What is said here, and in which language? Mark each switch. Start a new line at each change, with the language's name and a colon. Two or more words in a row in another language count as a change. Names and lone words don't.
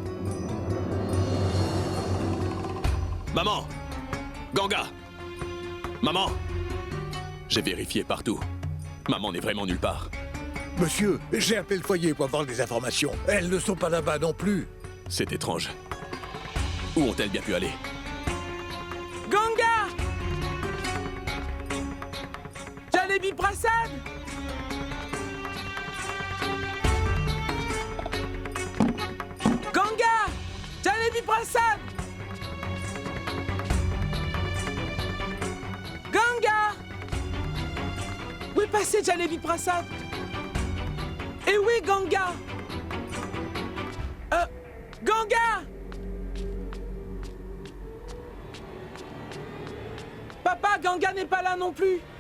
French: Maman! Ganga! Maman! J'ai vérifié partout. Maman n'est vraiment nulle part. Monsieur, j'ai appelé le foyer pour avoir des informations. Elles ne sont pas là-bas non plus. C'est étrange. Où ont-elles bien pu aller? Ganga! Jalebi Prasad! Ganga! Jalebi Prasad! Ganga! Où est passé Jalebi Prasad? Et où est Ganga? Ganga! Papa, Ganga n'est pas là non plus.